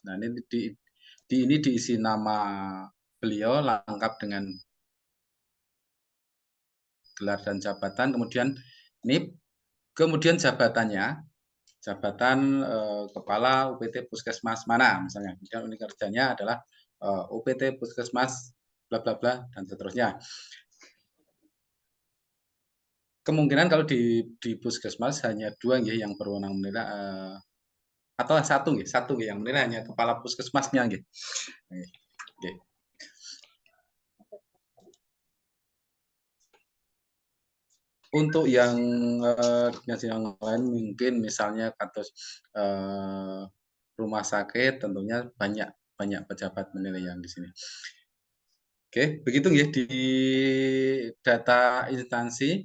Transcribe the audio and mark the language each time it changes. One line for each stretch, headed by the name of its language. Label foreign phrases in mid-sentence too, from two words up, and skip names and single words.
Indonesian: Nah, ini ini diisi nama beliau lengkap dengan gelar dan jabatan, kemudian NIP, kemudian jabatannya, jabatan kepala UPT puskesmas mana misalnya. Kemudian unit kerjanya adalah UPT puskesmas bla bla bla dan seterusnya. Kemungkinan kalau di puskesmas hanya dua nggih yang berwenang menilai atau satu nggih yang menilai hanya kepala puskesmasnya nggih. Nggih. Untuk yang dinas yang lain mungkin misalnya kasus rumah sakit tentunya banyak pejabat menilai yang di sini. Oke, begitu ya di data instansi.